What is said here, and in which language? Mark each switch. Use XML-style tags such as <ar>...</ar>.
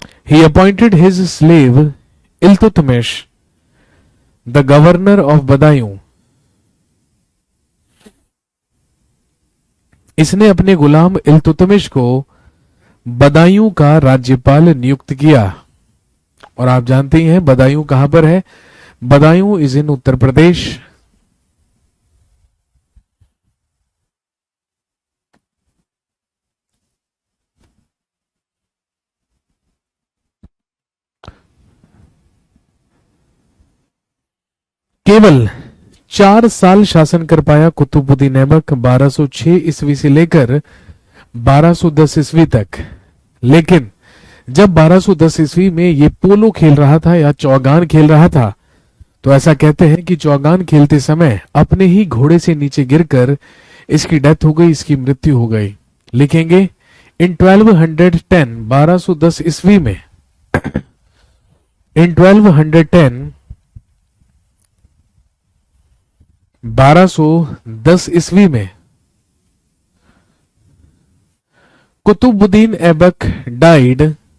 <en>He appointed his slave Iltutmish the governor of Badaun.</en> <hi>इसने अपने गुलाम इल्तुतमिश को बदायूं का राज्यपाल नियुक्त किया। और आप जानते ही हैं बदायूं कहां पर है?</hi> <en>Badaun is in Uttar Pradesh.</en> <hi>केवल 4 साल शासन कर पाया कुतुबुद्दीन ऐबक, 1206 ईस्वी से लेकर 1210 ईस्वी तक। लेकिन जब 1210 ईस्वी में ये पोलो खेल रहा था या चौगान खेल रहा था, तो ऐसा कहते हैं कि चौगान खेलते समय अपने ही घोड़े से नीचे गिरकर इसकी डेथ हो गई, इसकी मृत्यु हो गई। लिखेंगे, इन 1210 1210 ईस्वी में, इन 1210 1210 ईस्वी में कुतुबुद्दीन ऐबक डाइड</hi>